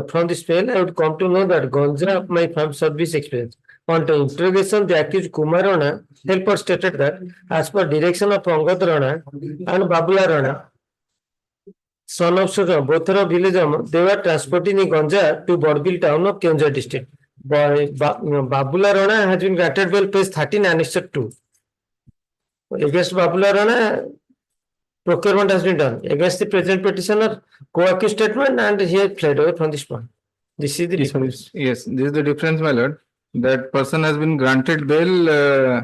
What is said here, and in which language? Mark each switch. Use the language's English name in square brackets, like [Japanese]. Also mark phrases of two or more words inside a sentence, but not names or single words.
[English] From the smell, I would come to know that Gonza of my farm service experience. On the interrogation, the accused Kumarana helper stated that as per direction of Angad Rana and Babula Rana, son of Sura, both are of village, they were transporting the Gonza to Bodbil town of Keonjhar district. Babula Rana has been granted bail, page 13, annexure 2. Against Babula Rana, procurement has been done against the present petitioner, co-accused statement, and he has fled away from the spot. This is the difference. Yes, this is the difference, my lord. That person has been granted bail.